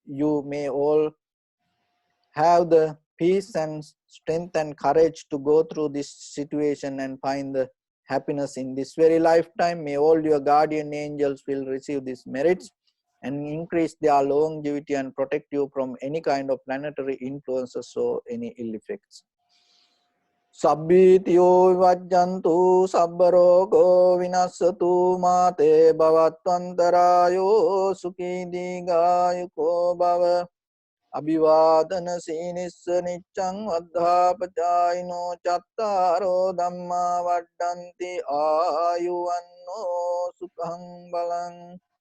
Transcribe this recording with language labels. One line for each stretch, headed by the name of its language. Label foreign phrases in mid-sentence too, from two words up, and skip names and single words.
English: You may all have the peace and strength and courage to go through this situation and find the happiness in this very lifetime. May all your guardian angels will receive these merits and increase their longevity and protect you from any kind of planetary influences or any ill effects.
Pali: Sabbitiyo vajjantu sabbarogo vinasatu mate bhavatvantarayo sukhi digayuko bhava. Abhivadana sinissa niccang vaddhapachayino chattaro dhamma vaddanti ayuvanno sukhang balang.